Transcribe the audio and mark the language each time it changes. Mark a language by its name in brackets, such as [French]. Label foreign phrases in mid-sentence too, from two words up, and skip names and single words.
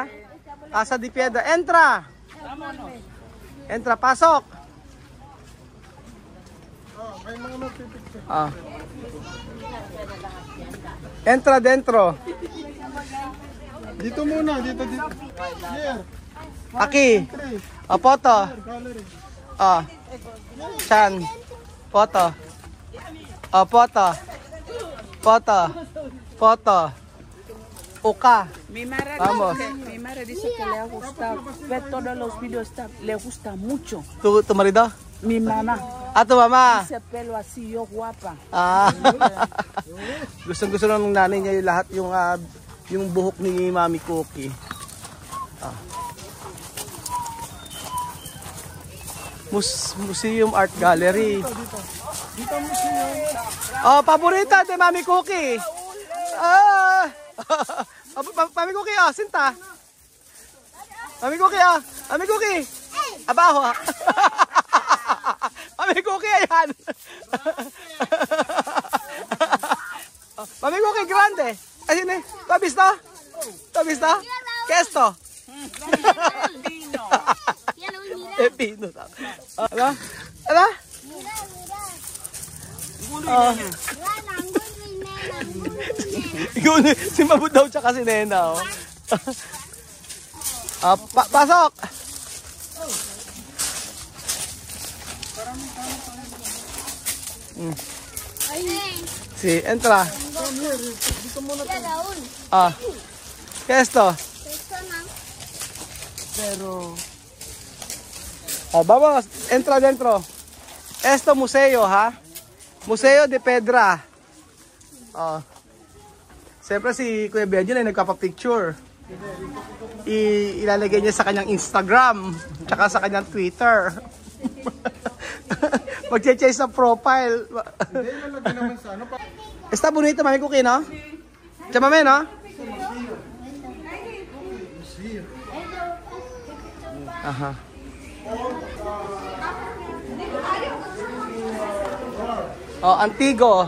[Spanish] Casa de Piedra. Entra. Entra, pasok. Entra dentro. [Filipino] Dito muna, dito. [English] Here. [Spanish] Aquí. Foto. Chan. Foto. Foto. Foto. Foto. Oka. Mi madre dice que le ha gustado ver todos los videos, le gusta mucho. Tu marido? Mi mamá. Tu mama. Ese pelo así, yo guapa. [Filipino] Gusto ng nanay niya yung lahat yung buhok ni Mami Cookie. Museum Art Gallery. Paborita de Mami Cookie. Mami Cookie, sinta. Mami Cookie, Mami Cookie. Abaho, Mami Cookie, ayan. [Spanish] Mami Cookie, grande. [Filipino] Ayun eh. [Spanish] ¿Tú has visto? ¿Tú has visto? ¿Qué es esto? Pepino. [Filipino] Ala? Ala? Si Mabud daw tsaka si Nena. Pasok! [Spanish] Sí, entra. ¿Qué es esto? Pero... vamos, entra dentro. Esto museo, ha? Museo de Piedra. [Filipino] Siyempre si Kuya Benjen ay nagpapapicture. Ilalagay niya sa kanyang Instagram, tsaka sa kanyang Twitter. Mag-chase sa profile. [Spanish] Está bonito, Mami Cookie, no? Chamame, no? Aha. Antigo.